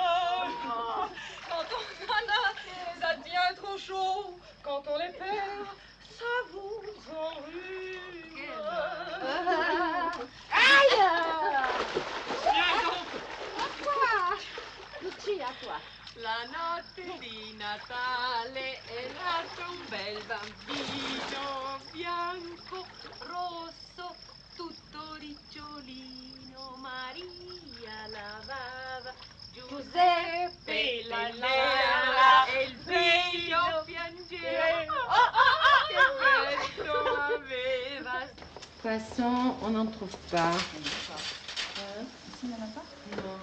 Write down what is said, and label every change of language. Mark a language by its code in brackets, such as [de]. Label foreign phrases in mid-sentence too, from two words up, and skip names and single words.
[fr] Quand on en a, ça devient trop chaud. Quand on les perd, ça vous enrhume. Aïe! Viens donc. Lucia, toi. [it] La notte di Natale è nato un bel bambino bianco, rosso, tutto ricciolino. Maria lavava, Giuseppe l'alleva e il figlio piangeva. Che vento aveva. [fr] De toute façon, on n'en trouve pas. Ici, il n'y en a pas? Non.